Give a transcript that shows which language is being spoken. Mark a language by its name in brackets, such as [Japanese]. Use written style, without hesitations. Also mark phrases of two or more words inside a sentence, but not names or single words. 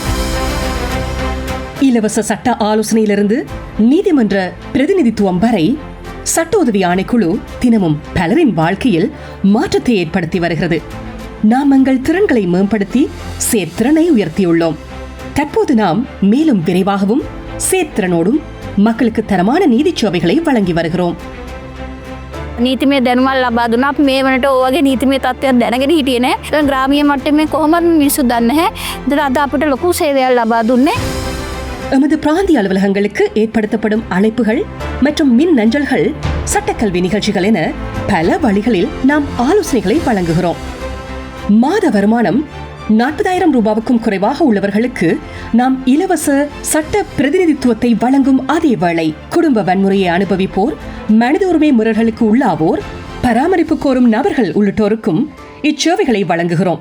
[Tamil] இலவச சட்ட ஆலோசனையிலிருந்து நீதிமன்ற பிரதிநிதித்துவம் வரை சட்ட உதவி ஆணைக்குழு தினமும் பலரின் வாழ்க்கையில் மாற்றத்தை ஏற்படுத்தி வருகிறது. நாம் எங்கள் திறன்களை மேம்படுத்தி சேர்த்திறனை உயர்த்தியுள்ளோம். தற்போது நாம் மேலும் விரைவாகவும் சேர்த்திறனோடும் மக்களுக்கு தரமான நீதி சேவைகளை வழங்கி வருகிறோம். [Sinhala] නීතිමය දැනුමක් ලබා දුන්නා. අපි මේ වෙනට ඔයගේ නීතිමය තත්ත්වයක් දැනගෙන හිටියේ නෑ. ඒක ග්‍රාමීය මට්ටමේ කොහොමද මිනිස්සු දන්නේ නැහැ. ඉතින් අද අපිට ලොකු සේවයක් ලබා දුන්නේ. [Tamil] எமது பிராந்திய அலுவலகங்களுக்கு ஏற்படுத்தப்படும் அழைப்புகள் மற்றும் மின் அஞ்சல்கள், சட்டக்கல்வி நிகழ்ச்சிகள் என பல வழிகளில் நாம் ஆலோசனைகளை வழங்குகிறோம். மாத வருமானம் 40,000 ரூபாவுக்கும் குறைவாக உள்ளவர்களுக்கு நாம் இலவச சட்ட பிரதிநிதித்துவத்தை வழங்கும் அதே வேளை குடும்ப வன்முறையை அனுபவிப்போர், மனித உரிமை மீறல்களுக்கு உள்ளாவோர், பராமரிப்பு கோரும் நபர்கள் உள்ளிட்டோருக்கும் இச்சேவைகளை வழங்குகிறோம்.